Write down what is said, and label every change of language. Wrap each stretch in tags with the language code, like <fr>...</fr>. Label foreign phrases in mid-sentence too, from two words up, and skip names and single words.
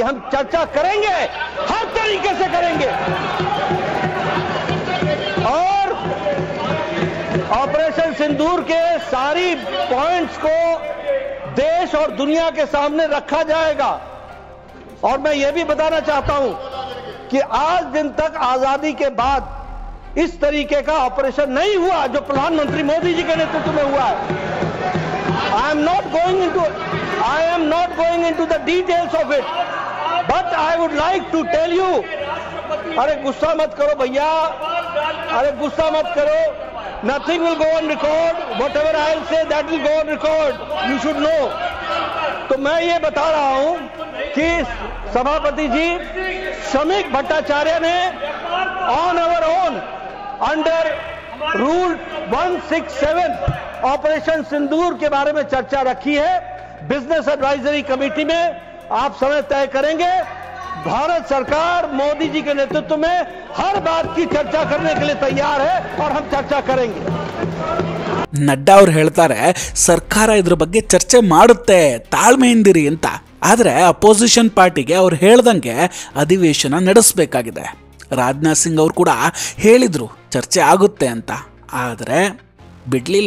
<hi>हम चर्चा करेंगे, हर तरीके से करेंगे, और ऑपरेशन सिंदूर के सारी पॉइंट्स को देश और दुनिया के सामने रखा जाएगा। और मैं यह भी बताना चाहता हूं कि आज दिन तक आजादी के बाद इस तरीके का ऑपरेशन नहीं हुआ जो प्रधानमंत्री मोदी जी के नेतृत्व में हुआ है।</hi> <en>I am not going into the details of it, but I would like to tell you.</en> <hi>अरे गुस्सा मत करो भैया, अरे गुस्सा मत करो।</hi> <en>Nothing will go on record, whatever I will say that will go on record, you should know.</en> <hi>तो मैं ये बता रहा हूं कि सभापति जी, श्रमिक भट्टाचार्य ने</hi> <en>on our own under rule 167</en> <hi>ऑपरेशन सिंदूर के बारे में चर्चा रखी है। बिजनेस एडवाइजरी कमेटी में आप समय तय करेंगे। भारत सरकार मोदी जी के नेतृत्व में हर बात की चर्चा करने के लिए तैयार है और हम चर्चा करेंगे।</hi> <kn>ನಡ್ಡಾ ಅವ್ರು ಹೇಳ್ತಾರೆ ಸರ್ಕಾರ ಇದ್ರ ಬಗ್ಗೆ ಚರ್ಚೆ ಮಾಡುತ್ತೆ, ತಾಳ್ಮೆಯಿಂದಿರಿ ಅಂತ. ಆದರೆ</kn> <en>opposition partyge</en> <kn>ಅವ್ರು ಹೇಳ್ದಂಗೆ ಅಧಿವೇಶನ ನಡೆಸಬೇಕಾಗಿದೆ. ರಾಜನಾಥ್ ಸಿಂಗ್ ಅವರು ಕೂಡ ಹೇಳಿದ್ರು ಚರ್ಚೆ ಆಗುತ್ತೆ ಅಂತ, ಆದರೆ ಬಿಡಲಿಲ್ಲ.</kn>